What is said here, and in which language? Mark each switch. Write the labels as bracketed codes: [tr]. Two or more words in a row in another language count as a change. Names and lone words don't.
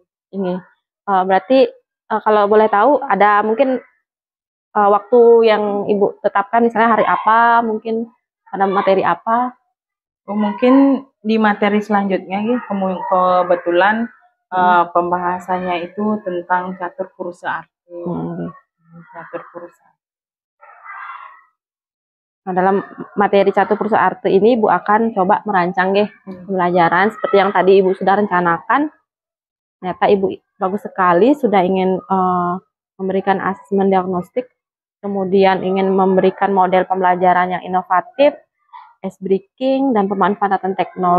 [id] Ini berarti kalau boleh tahu ada mungkin waktu yang Ibu tetapkan, misalnya hari apa, mungkin ada materi apa? Mungkin di materi selanjutnya ya, kebetulan pembahasannya itu tentang catur purusa arti. Catur purusa. Nah, dalam materi catur purusa arte ini Ibu akan coba merancang pembelajaran seperti yang tadi Ibu sudah rencanakan. Ternyata Ibu bagus sekali, sudah ingin memberikan asesmen diagnostik, kemudian ingin memberikan model pembelajaran yang inovatif, [en] ice breaking, [id] dan pemanfaatan teknologi.